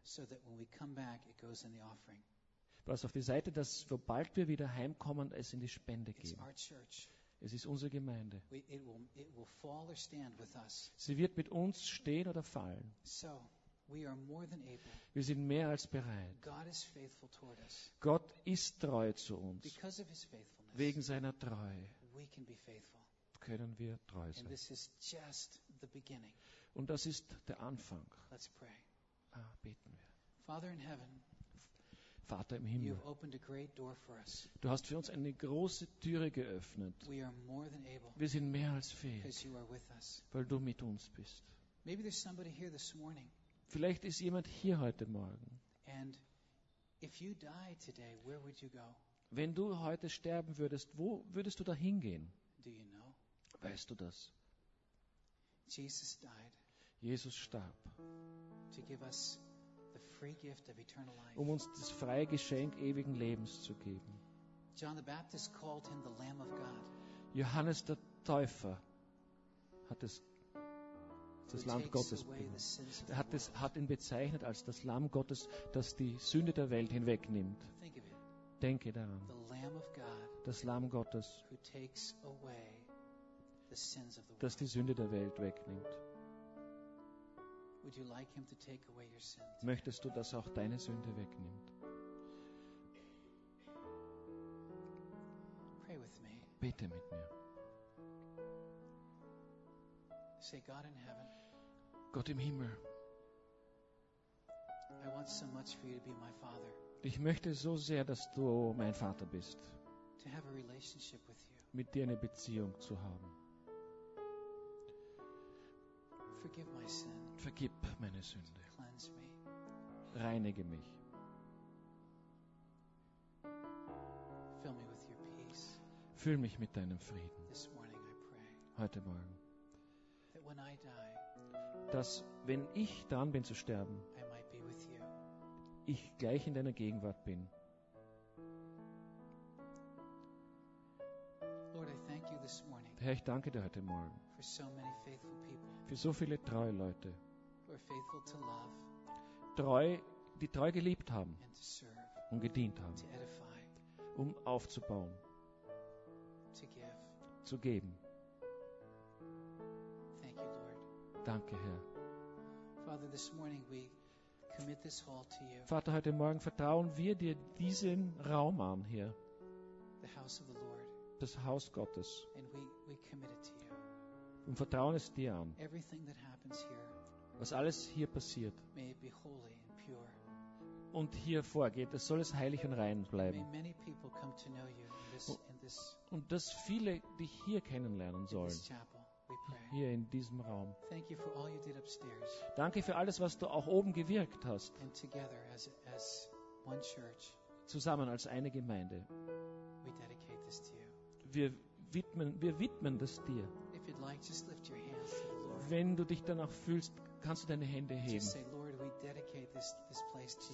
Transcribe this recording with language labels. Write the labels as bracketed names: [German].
[English] So that when we come back, it goes in the offering. [German] Was auf die Seite, dass sobald wir wieder heimkommen, es in die Spende geben. [English] It's our church. [German] Es ist unsere Gemeinde. [English] It will fall or stand with us. [German] Sie wird mit uns stehen oder fallen. [English] So, we are more than able. [German] Wir sind mehr als bereit. [English] God is faithful toward us. [German] Gott ist treu zu uns. [English] Because of his faithfulness, [German] wegen seiner Treue [English] we can be faithful. [German] Können wir treu sein. [English] And this is just the beginning. [German] Und das ist der Anfang. [English] Let's pray. [German] Beten wir. [English] Father in heaven, [German] Vater im Himmel, [English] you've opened a great door for us. [German] Du hast für uns eine große Türe geöffnet. [English] We are more than able, [German] wir sind mehr als fähig, [English] because you are with us. [German] Weil du mit uns bist. [English] Maybe there's somebody here this morning. [German] Vielleicht ist jemand hier heute Morgen. [English] And if you die today, where would you go? [German] Wenn du heute sterben würdest, wo würdest du da hingehen? [English] Do you know? [German] Weißt du das? [English] Jesus, died, [German] Jesus starb, [English] to give us the free gift of eternal life. [German] Um uns das freie Geschenk ewigen Lebens zu geben. [English] John the Baptist called him the Lamb of God. [German] Johannes der Täufer hat das Lamm Gottes hat ihn bezeichnet als das Lamm Gottes, das die Sünde der Welt hinwegnimmt. Denke daran. [English] The Lamb of God, [German] das Lamm Gottes, [English] who takes away the sins of the world. [German] Das die Sünde der Welt wegnimmt. [English] Would you like him to take away your sin? [German] Möchtest du, dass auch deine Sünde wegnimmt? [English] Pray with me. [German] Bete mit mir. [English] Say, God in heaven. [German] Gott im Himmel. [English] I want so much for you to be my father. [German] Ich möchte so sehr, dass du mein Vater bist. [English] To have a relationship with you. [German] Mit dir eine Beziehung zu haben. [English] Forgive my sin. [German] Vergib meine Sünde. [English] Cleanse me. [German] Reinige mich. [English] Fill me with your peace. [German] Füll mich mit deinem Frieden. [English] This morning I pray, [German] heute Morgen. [English] That when I die, [German] dass, wenn ich dran bin zu sterben, [English] I might be with you. [German] Ich gleich in deiner Gegenwart bin. [English] Lord, I thank you this morning. [German] Herr, ich danke dir heute Morgen [English] for so many faithful people. [German] Für so viele treue Leute. [English] We're faithful to love. [German] Treu die treu geliebt haben und gedient haben, um aufzubauen, zu geben. Danke, Herr. [English] Father, this morning we commit this hall to you. [German] Vater, heute Morgen vertrauen wir dir diesen Raum an hier. [English] The house of the Lord. [German] Das Haus Gottes. [English] And we commit it to you. [German] Und vertrauen es dir an. [English] Everything that happens here, [German] was alles hier passiert. [English] May it be holy and pure. [German] Und hier vorgeht, es soll es heilig und rein bleiben. [English] May many people come to know you in this, in this, [German] und dass viele dich hier kennenlernen sollen. Hier in diesem Raum. [English] Thank you for all you did upstairs. [German] Danke für alles, was du auch oben gewirkt hast. [English] And together as one church, [German] zusammen als eine Gemeinde. [English] We dedicate this to you. [German] Wir widmen das dir. [English] If you'd like, just lift your hands to the Lord. [German] Wenn du dich danach fühlst, kannst du deine Hände heben. [English] Just say, Lord, we dedicate this place to you.